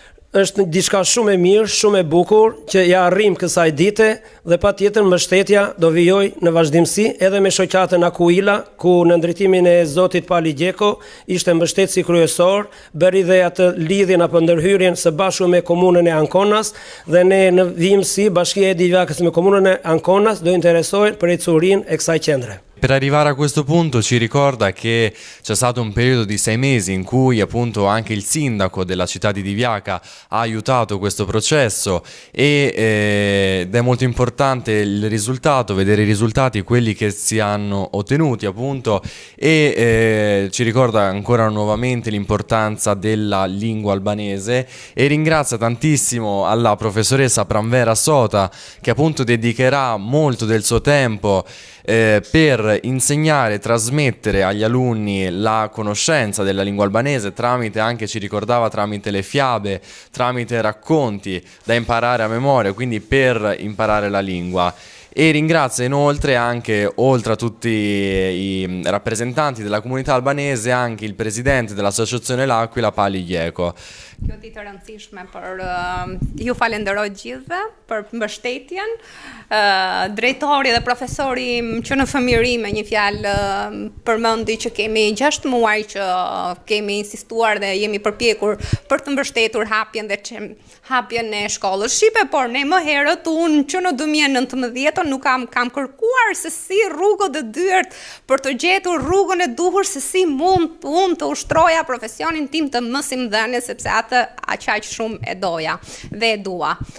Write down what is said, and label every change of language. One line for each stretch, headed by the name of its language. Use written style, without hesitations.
Albanian: Është diçka shumë e mirë, shumë e bukur që ja arrim kësaj dite dhe patjetër mbështetja do vijoj në vazhdimsi edhe me shoqatën Akuila, ku në ndërtimin e zotit Pali Gjeko ishte mbështetësi kryesor, bëri dhe atë lidhjen apo ndërhyrjen së bashku me komunën e Ankonas dhe ne në vijimsi Bashkia e Divjakës me komunën e Ankonas do interesohen për ecurinë e kësaj qendre.
Italian: Per arrivare a questo punto ci ricorda che c'è stato un periodo di 6 mesi in cui appunto anche il sindaco della città di Divjaka ha aiutato questo processo ed è molto importante il risultato, vedere i risultati, quelli che si hanno ottenuti appunto e ci ricorda ancora nuovamente l'importanza della lingua albanese e ringrazia tantissimo alla professoressa Pranvera Sota che appunto dedicherà molto del suo tempo per insegnare e trasmettere agli alunni la conoscenza della lingua albanese tramite, anche ci ricordava, tramite le fiabe, tramite racconti da imparare a memoria, quindi per imparare la lingua. E ringrazia inoltre anche, oltre a tutti i rappresentanti della comunità albanese, anche il presidente dell'associazione L'Aquila, Pali Gjeko.
Albanian: Kjo ditë e rëndësishme për ju falenderoj gjithëve për mbështetjen, drejtori dhe profesori që në fëmijëri me një fjalë përmendi që kemi 6 muaj që kemi insistuar dhe jemi përpjekur për të mbështetur hapjen e shkollës shqipe, por ne më herët unë që në 2019 nuk kam kërkuar se si rrugët e dyert për të gjetur rrugën e duhur se si mund unë të ushtroja profesionin tim të mësimdhënies, sepse atë aq shumë e doja dhe e dua.